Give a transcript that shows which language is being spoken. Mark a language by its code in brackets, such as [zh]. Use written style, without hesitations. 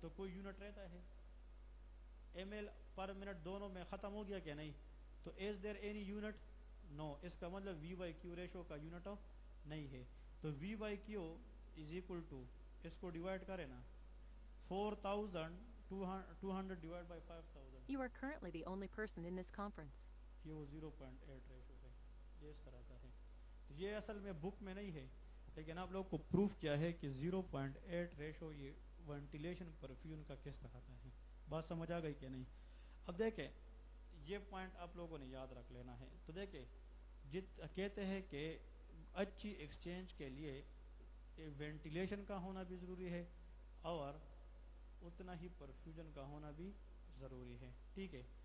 [ur] تو کوئی یونٹ رہتا ہے؟ ایم ایل پر منٹ دونوں میں ختم ہو گیا کہ نہیں؟ [en] تو is there any unit? No. [ur] اس کا مطلب V/Q ریشو کا یونٹ نہیں ہے. [en] تو V/Q is equal to, [ur] اس کو ڈیوائڈ کریں نا، 4200 divide by 5000. [en] You are currently the only person in this conference. [ur] یہ وہ 0.8 ریشو ہے. یہ اس طرح کا ہے. تو یہ اصل میں بک میں نہیں ہے، لیکن آپ لوگ کو پروف کیا ہے کہ 0.8 ریشو یہ وینٹیلیشن پرفیوژن کا کس طرح کا ہے. بات سمجھ آ گئی کہ نہیں؟ اب دیکھیں یہ پوائنٹ آپ لوگوں نے یاد رکھ لینا ہے. تو دیکھیں کہتے ہیں کہ اچھی ایکسچینج کے لیے وینٹیلیشن کا ہونا بھی ضروری ہے اور اتنا ہی پرفیوژن کا ہونا بھی ضروری ہے، ٹھیک ہے.